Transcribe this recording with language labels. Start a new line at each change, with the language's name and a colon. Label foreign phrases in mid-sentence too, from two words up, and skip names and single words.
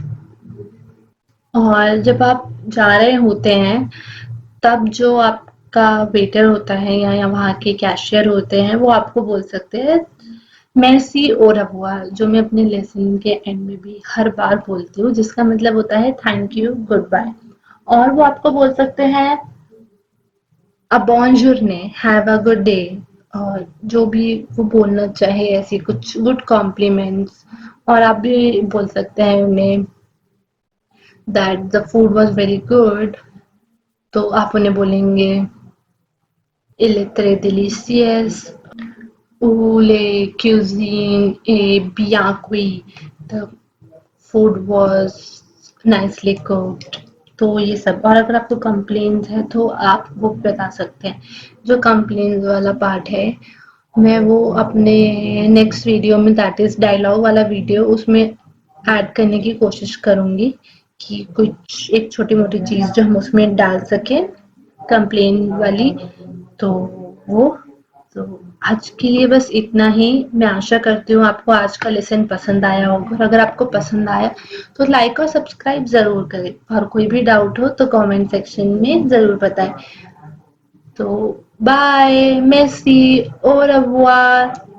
Hindi: और जब आप जा रहे होते हैं तब जो आपका वेटर होता है या वहाँ के कैशियर होते हैं वो आपको बोल सकते हैं मेर्सी और अबुआ, जो मैं अपने लेसन के एंड में भी हर बार बोलती हूँ जिसका मतलब होता है
English: thank you good bye.
Hindi: और वो आपको बोल सकते हैं अ बॉनजूरने,
English: have a good day.
Hindi: और जो भी वो बोलना चाहे ऐसी कुछ
English: good compliments.
Hindi: और आप भी बोल सकते हैं उन्हें
English: that the food was very good,
Hindi: तो आप उन्हें बोलेंगे
French: il est très delicieux ou les cuisine est bien cuit,
English: the food was nicely cooked।
Hindi: तो ये सब। और अगर आपको कंप्लेंट्स है तो आप वो बता सकते हैं। जो कंप्लेंट्स वाला पार्ट है मैं वो अपने
English: next video
Hindi: में,
English: that is dialog
Hindi: वाला वीडियो, उसमें ऐड करने की कोशिश करूंगी कि कुछ एक छोटी मोटी चीज जो हम उसमें डाल सकें कंप्लेन वाली। तो वो तो आज के लिए बस इतना ही। मैं आशा करती हूँ आपको आज का लेसन पसंद आया होगा, और अगर आपको पसंद आया तो लाइक और सब्सक्राइब ज़रूर करें, और कोई भी डाउट हो तो
English: comment section
Hindi: में ज़रूर बताएं। तो बाय, मेसी,
French: au revoir।